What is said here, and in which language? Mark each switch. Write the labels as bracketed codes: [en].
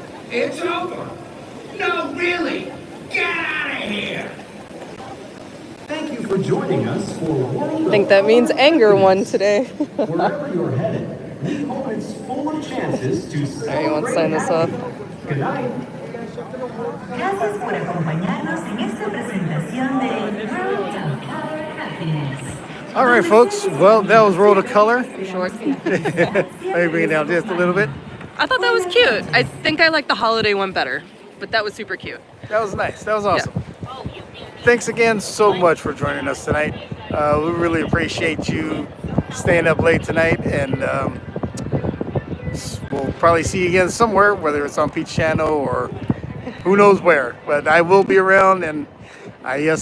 [en] It's over. No, really. Get out of here. Thank you for joining us for World I think that means anger won today. Wherever you're headed, we hope it's full of chances to Alright, you want to sign this off? Good night. [es] Gracias por acompañarnos en esta presentación de World of Color Happiness. [en] All right, folks. Well, that was World of Color. Short. Let me bring it down just a little bit. I thought that was cute. I think I like the holiday one better, but that was super cute. That was nice. That was awesome. Yeah. Thanks again so much for joining us tonight. We really appreciate you staying up late tonight, and we'll probably see you again somewhere, whether it's on Peach Channel or who knows where. But I will be around, and I